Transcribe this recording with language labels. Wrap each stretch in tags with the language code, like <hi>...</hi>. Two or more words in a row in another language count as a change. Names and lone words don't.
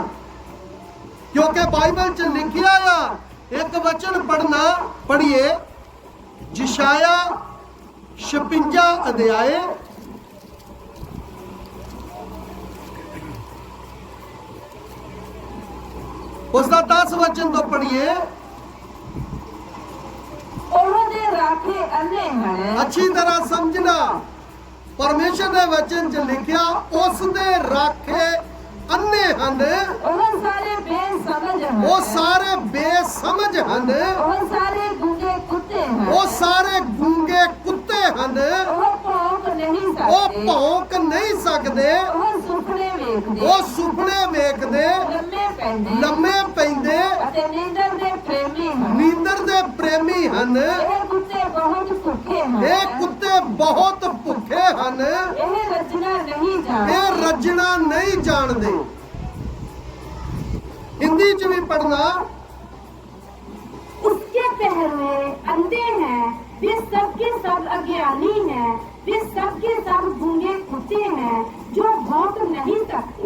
<pa>ਕਿਉਂਕਿ ਬਾਈਬਲ ਚ ਲਿਖਿਆ ਆ, ਇੱਕ ਵਚਨ ਪੜ੍ਹੀਏ ਯਸਾਯਾਹ 56 ਅਧਿਆਇ ਉਸਕਾ 10 ਵਚਨ ਤੋ ਪੜ੍ਹੀਏ। ਰਾਖੇ ਅੰਨ੍ਹੇ ਹੈਂ। ਅੱਛੀ ਤਰ੍ਹਾਂ ਸਮਝਣਾ, ਪਰਮੇਸ਼ੁਰ ਨੇ ਵਚਨ ਚ ਲਿਖਿਆ ਉਸ ਦੇ ਰਾਖੇ ਅੰਨ੍ਹੇ ਹਨ, ਉਹ ਸਾਰੇ ਬੇਸਮਝ ਹਨ। ਵੋ ਸਾਰੇ ਬੇਸਮਝ ਹਨ, ਉਹ ਸਾਰੇ ਗੂੰਗੇ ਕੁੱਤੇ ਹਨ। ਵੋ ਸਾਰੇ ਗੂੰਗੇ ਕੁੱਤੇ ਹਨ, ਉਹ ਭੌਂਕ ਨਹੀਂ वो ਸਕਦੇ।</pa> <hi>भौंक नहीं सकते,</hi> <pa>ਉਹ ਸੁਪਨੇ ਵੇਖਦੇ। ਵੋ ਸੁਪਨੇ ਵੇਖਦੇ, ਲੰਮੇ ਪੈਂਦੇ। ਲੰਮੇ ਪੈਂਦੇ, ਅਤੇ ਨੀਂਦਰ ਦੇ ਪ੍ਰੇਮੀ ਹਨ। ਨੀਂਦਰ ਦੇ ਪ੍ਰੇਮੀ ਹਨ। ਇਹ ਕੁੱਤੇ ਬਹੁਤ ਭੁੱਖੇ ਹਨ। ਯੇ ਕੁੱਤੇ ਬਹੁਤ ਭੁੱਖੇ ਹਨ, ਇਹ ਰਚਨਾ ਨਹੀਂ ये ਜਾਣਦੇ।</pa> <hi>रजना नहीं जानते।</hi> <pa>ਹਿੰਦੀ ਚ ਭੀ ਪੜ੍ਹਨਾ,</pa> <hi>उसके पहरुए अंधे हैं, वे सब के सब अज्ञानी हैं, वे सब के सब गूंगे कुत्ते हैं जो भौंक नहीं सकते।</hi>